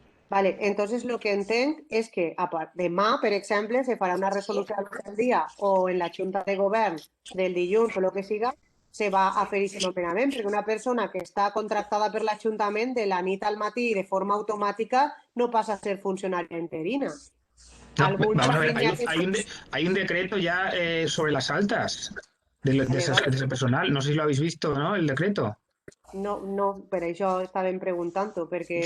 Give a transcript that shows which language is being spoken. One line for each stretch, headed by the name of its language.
Spanish: Vale, entonces lo que
Catalan: entenc és que demà, per exemple, se farà una resolució al dia o en la Junta de Govern del dilluns o el que siga,
Spanish: se va a fer
Catalan: aquest nomenament, perquè una persona que està contractada per l'Ajuntament de la nit al matí de forma automàtica no passa a ser funcionària interina.
Spanish: No, vamos a ver, hay un decreto ya sobre las altas de ese personal. No sé si lo habéis visto, ¿no? El decreto.
Catalan: No, per això estàvem preguntant-ho, perquè